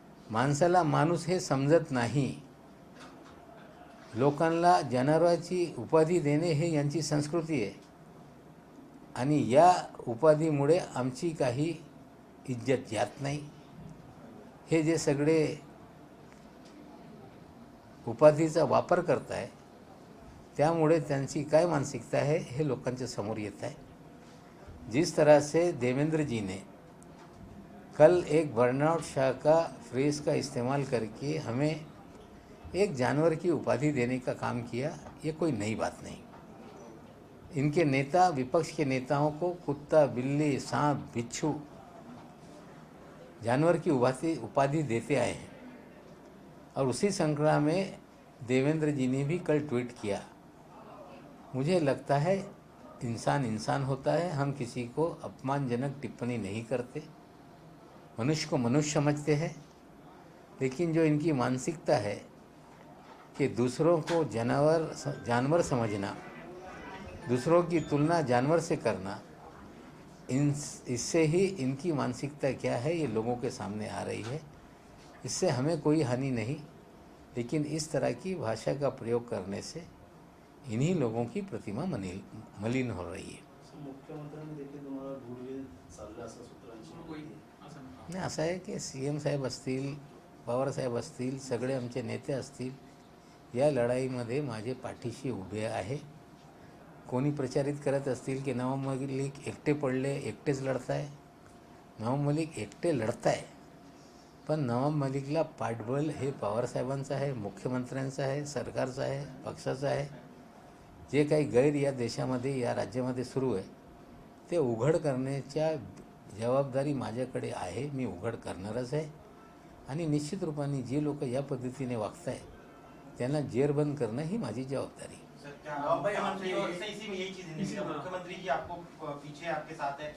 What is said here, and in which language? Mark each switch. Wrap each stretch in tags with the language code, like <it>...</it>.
<mr>माणसाला माणूस हे समजत नाही, लोकांना जनावराची उपाधी देणे हे यांची संस्कृती आहे आणि या उपाधीमुळे आमची काही इज्जत जात नाही। हे जे सगळे उपाधीचा वापर करताय, त्यामुळे त्यांची काय मानसिकता है, हे लोकांच्या समोर येत आहे।</mr> <hi>जिस तरह से देवेंद्र जी ने कल एक बर्नआउट शाह का फ्रेज का इस्तेमाल करके हमें एक जानवर की उपाधि देने का काम किया, ये कोई नई बात नहीं। इनके नेता विपक्ष के नेताओं को कुत्ता, बिल्ली, सांप, बिच्छू जानवर की उपाधि देते आए हैं। और उसी श्रृंखला में देवेंद्र जी ने भी कल ट्वीट किया। मुझे लगता है इंसान इंसान होता है, हम किसी को अपमानजनक टिप्पणी नहीं करते, मनुष्य को मनुष्य समझते हैं। लेकिन जो इनकी मानसिकता है कि दूसरों को जानवर समझना, दूसरों की तुलना जानवर से करना, इससे ही इनकी मानसिकता क्या है ये लोगों के सामने आ रही है। इससे हमें कोई हानि नहीं, लेकिन इस तरह की भाषा का प्रयोग करने से इन्हीं लोगों की प्रतिमा मलिन हो रही है।</hi> <mr>मुख्यमंत्र्यांनी देखील तुम्हाला गुडविल चाललं असं सूत्रांची होई असं म्हणा. नाही, असं आहे की CM साहेब असतील, पवारसाहेब असतील, सगळे आमचे नेते असतील, या लढाईमध्ये माझे पाठीशी उभे आहे. कोणी प्रचारित करत असतील की नवाब मलिक एकटे पडले, एकटेच लढताय. नवाब मलिक एकटे लढताय, पण नवाब मलिकला पाठबळ हे पवारसाहेबांचं आहे, मुख्यमंत्र्यांचं आहे, सरकारचं आहे, पक्षाचं आहे. जे काही गैर या देशामध्ये, या राज्यामध्ये सुरू आहे ते उघड करण्याच्या जबाबदारी माझ्याकडे आहे. मी उघड करणारच आहे. आणि निश्चित रूपाने जे लोक या पद्धतीने वागताय त्यांना जेरबंद करणं ही माझी जबाबदारी.</mr> <hi>सर, क्या मुख्यमंत्री और इसी में यही चीज है, मुख्यमंत्री जी आपको पीछे आपके साथ है?</hi>